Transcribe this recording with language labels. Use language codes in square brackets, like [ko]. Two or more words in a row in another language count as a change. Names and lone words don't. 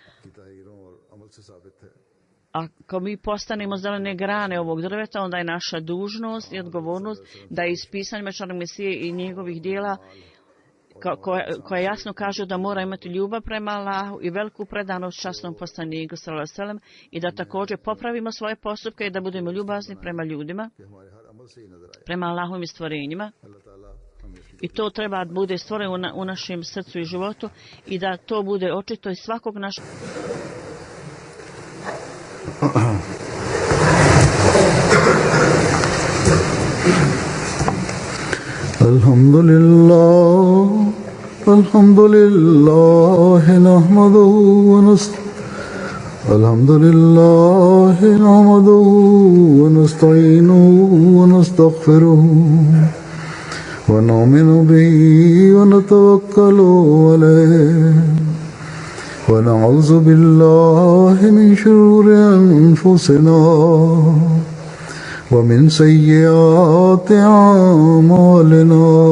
[bs] Ako mi postanemo zelene grane ovog drveta, onda je naša dužnost i odgovornost da iz pisanja Mečanog Mesije i njegovih dijela koja jasno kaže da mora imati ljubav prema Allahu i veliku predanost časnom poslaniku [ar] صلى الله عليه وسلم [bs] i da također popravimo svoje postupke i da budemo ljubazni prema ljudima, prema Allahovim stvorenjima. I to treba da bude stvoreno u našem srcu i životu i da to bude očito iz svakog našeg [ar] الحمد لله نحمده ونستعينه ونستغفره ونؤمن به ونتوكل عليه ونعوذ بالله من شرور أنفسنا ومن سيئات أعمالنا